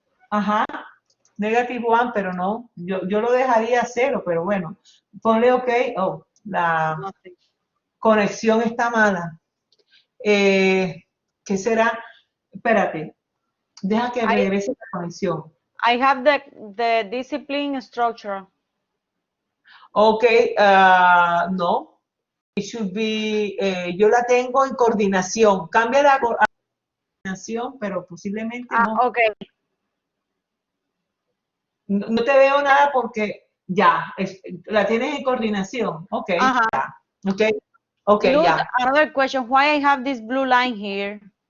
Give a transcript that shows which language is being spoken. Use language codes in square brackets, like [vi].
[es] Ajá, -1, pero no. Yo lo dejaría 0, pero bueno. Ponle OK. Oh, la conexión está mala. ¿Qué será? Espérate. Deja que regrese la conexión. [en] I have the discipline structure. Okay, no. It should be, [es] yo la tengo en coordinación. Cambia la coordinación, pero posiblemente no. Okay. No te veo nada porque ya, la tienes en coordinación. Okay, ya. Okay, [en] Look, [es] ya. [en] another question. Why I have this blue line here?